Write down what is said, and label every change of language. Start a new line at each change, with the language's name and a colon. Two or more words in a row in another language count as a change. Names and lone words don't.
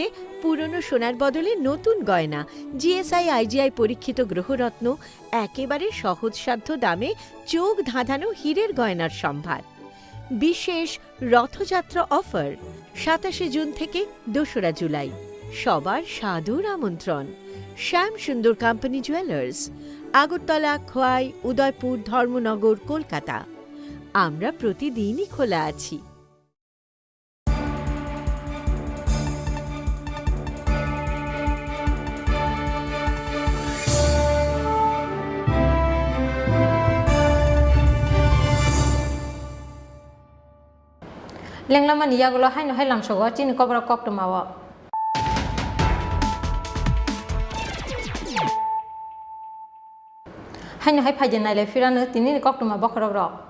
Bangla: পুরনো সোনার বদলে নতুন গয়না জিএসআই আইজিআই পরীক্ষিত গ্রহরত্ন একেবারে সহজসাধ্য দামে চোখ ধাঁধানো হীরের গয়নার সম্ভার বিশেষ রথযাত্রা অফার ২৭ জুন থেকে ২রা জুলাই সবার সাদর আমন্ত্রণ শ্যাম সুন্দর কোম্পানি জুয়েলার্স আগরতলা খোয়াই উদয়পুর ধর্মনগর কলকাতা আমরা প্রতিদিনই খোলা আছি
Kok Borok: lenglama ni yagulo haino hailam sogo chini kobra kok tumawo haino hai phajen nai le firanu tini kok tuma bokhorok rok